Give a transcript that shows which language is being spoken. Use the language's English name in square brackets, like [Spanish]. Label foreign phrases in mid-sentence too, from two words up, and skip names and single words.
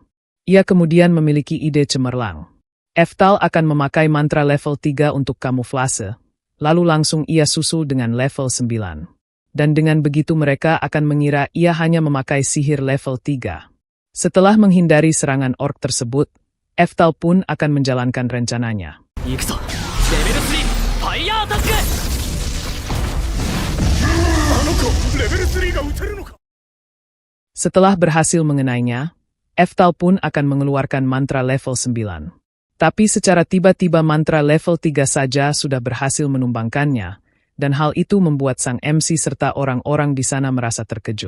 [Indonesian] Ia kemudian memiliki ide cemerlang. Eftal akan memakai mantra level 3 untuk kamuflase, lalu langsung ia susul dengan level 9. Dan dengan begitu mereka akan mengira ia hanya memakai sihir level 3. Setelah menghindari serangan orc tersebut, Eftal pun akan menjalankan rencananya. [Japanese] 行くぞレベル3 [English] fire attack [Japanese] あの子レベル3が撃てるのか。 [Indonesian] Setelah berhasil mengenainya, Eftal pun akan mengeluarkan mantra level 9. Tapi secara tiba-tiba mantra level 3 saja sudah berhasil menumbangkannya, dan hal itu membuat sang MC serta orang-orang di sana merasa terkejut.